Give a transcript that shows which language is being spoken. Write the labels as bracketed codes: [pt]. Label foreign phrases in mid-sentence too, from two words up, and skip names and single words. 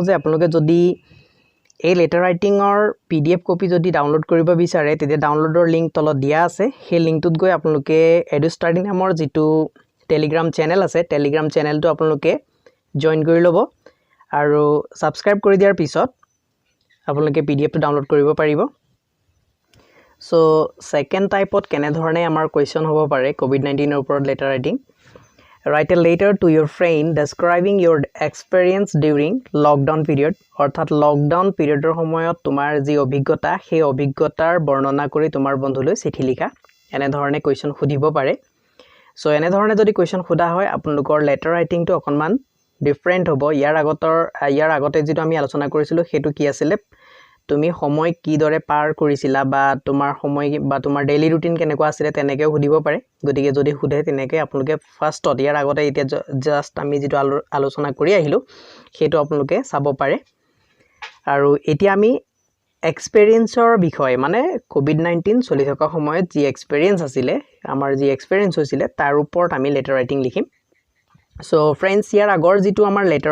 [as] যে আপোনালোকে যদি এই [en] letter writingৰ [as] PDF কপি যদি ডাউনলোড কৰিব বিচাৰে তেতিয়া ডাউনলোডৰ লিংক তলত দিয়া আছে সেই লিংকটোত গৈ আপোনালোকে এডু ষ্টাডি নামৰ যেটো [en] Telegram channel [as] আছে [en] Telegram channelটো [as] আপোনালোকে জয়েন কৰি ল'ব আৰু সাবস্ক্ৰাইব কৰি দিয়াৰ পিছত আপোনালোকে PDF টো ডাউনলোড কৰিব পাৰিব [en] So second type of [as] কেনে ধৰণে আমাৰ question হ'ব পাৰে COVID-19 ৰ ওপৰত [en] letter writing. Write a letter to your friend describing your experience during lockdown period. [as] অৰ্থাৎ [en] lockdown periodৰ [as] সময়ত তোমাৰ যি অভিজ্ঞতা সেই অভিজ্ঞতাৰ বৰ্ণনা কৰি তোমাৰ বন্ধুলৈ চিঠি লিখা এনে ধৰণে question সুধিব পাৰে সো এনে ধৰণে যদি question খুদা হয় আপোনালোকৰ [en] letter writing [as] টো অকনমান ডিফাৰেন্ট হ'ব ইয়াৰ আগতে যেটো আমি আলোচনা কৰিছিলো হেতু কি আছিল তুমি সময় কি দৰে পাৰ কৰিছিলা বা তোমাৰ সময় বা তোমাৰ [en] daily routine [as] কেনেকুৱা আছিল তেনেকে সুধিব পাৰে গতিকে যদি খুদে তেনেকে আপোনালোকে ফাৰ্ষ্টত ইয়াৰ আগতে এতিয়া জাস্ট আমি যেটো আলোচনা কৰি আহিলো হেতু আপোনালোকে চাব পাৰে আৰু এতিয়া আমি এক্সপেৰিয়েন্সৰ বিষয় মানে কোভিড-19 চলি থকা সময়ত যি এক্সপেৰিয়েন্স আছিল আমাৰ যি এক্সপেৰিয়েন্স হৈছিল তাৰ ওপৰত আমি [en] letter writing [as] লিখিম [en] So friends [as] ইয়াৰ আগৰ যেটো আমাৰ লেটাৰ